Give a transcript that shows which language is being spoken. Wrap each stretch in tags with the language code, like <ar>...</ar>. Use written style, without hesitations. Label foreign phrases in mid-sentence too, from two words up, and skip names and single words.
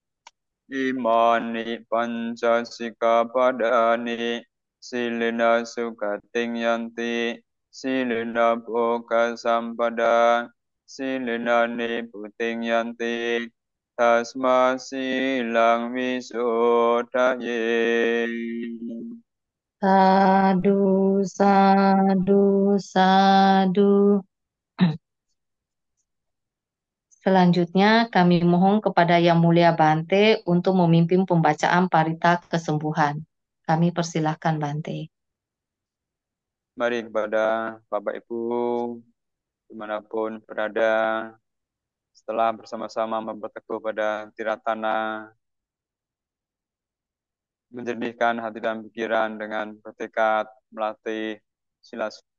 <pi>Imani panca sikapadani silena sukating yanti silena boga sampada silena niputing yanti tasma silang visodaye. Sadu, sadu, sadu.</pi> <id>Selanjutnya, kami mohon kepada Yang Mulia Bante untuk memimpin pembacaan parita kesembuhan. Kami persilahkan Bante. Mari kepada Bapak Ibu dimanapun berada, setelah bersama-sama berteguh pada tiratana, menjernihkan hati dan pikiran dengan bertekad melatih sila.</id>